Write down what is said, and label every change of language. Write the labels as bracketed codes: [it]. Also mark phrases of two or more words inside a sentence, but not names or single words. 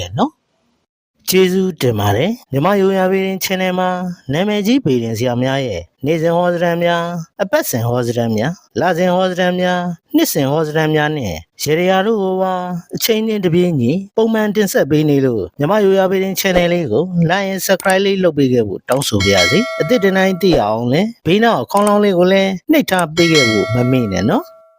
[my] ခဲ့နော်ကျေးဇူးတင်ပါတယ်မြန်မာရိုးရာပေရင် channel မှာနာမည်ကြီးပေရင်ဆရာများရဲ့နေ့စဉ်ဟောစတမ်းများအပတ်စဉ်ဟောစတမ်းများလစဉ်ဟောစတမ်းများနှစ်စဉ်ဟောစတမ်းများနဲ့ရေရာတို့ကိုပါအချိန်နဲ့တပြေးညီပုံမှန်တင်ဆက်ပေးနေလို့မြန်မာရိုးရာပေရင် channel လေးကို [en] like and subscribe [my] လေးလုပ်ပေးခဲ့ဖို့တောင်းဆိုပါရစေအသစ်တနိုင်သိအောင်လဲဘေးနောက်ခေါင်းလောင်းလေးကိုလည်းနှိပ်ထားပေးခဲ့ဖို့မမေ့နဲ့နော်